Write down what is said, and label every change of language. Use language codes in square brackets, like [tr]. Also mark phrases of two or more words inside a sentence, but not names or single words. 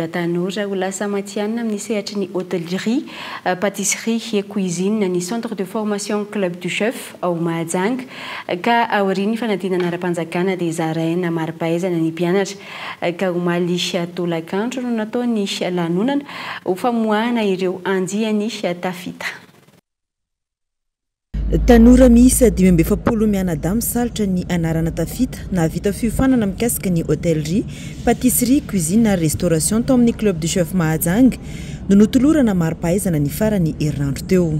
[mg] tanora ho lasa matianina amin'ny sehatry ny hôtellerie, [fr] pâtisserie et cuisine [mg] ny [fr] centre de formation [mg] club du chef ao Mahajanga ka aoriany fanadinana ara-panjakana dia zaraina mari-pahaizana ny mpianatra ka omaly tolakandro no nataony lanonana ho famoahana ireo andiany tafita. Tanora miisa 27 mianadahy misalatra ny anarana tafita nahavita fiofanana mikasika ny [fr] hôtellerie, pâtisserie, cuisine [mg] ary restauration tao amin'ny club du chef Mahajanga no notolorana mari-pahaizana ny farany herinandro teo.